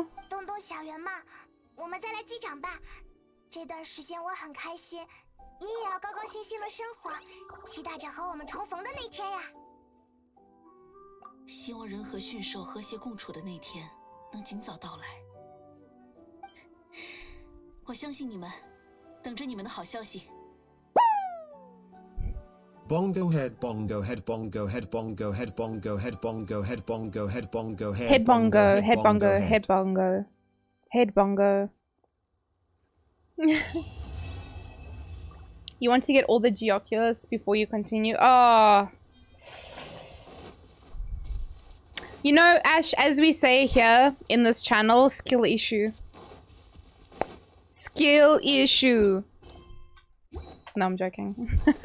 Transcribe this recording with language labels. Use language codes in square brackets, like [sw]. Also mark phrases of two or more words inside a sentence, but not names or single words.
[zh] 动动小圆嘛，我们再来击掌吧。这段时间我很开心，你也要高高兴兴的生活，期待着和我们重逢的那天呀。希望人和驯兽和谐共处的那天能尽早到来。我相信你们，等着你们的好消息。 [en] Bongo head, bongo head, bongo head, bongo head, bongo head, bongo head, bongo head, bongo head, head bongo, head bongo, head bongo, head bongo. You want to get all the Geoculus before you continue? Oh. You know, Ash, as we say here in this channel, skill issue. Skill issue. No, I'm joking.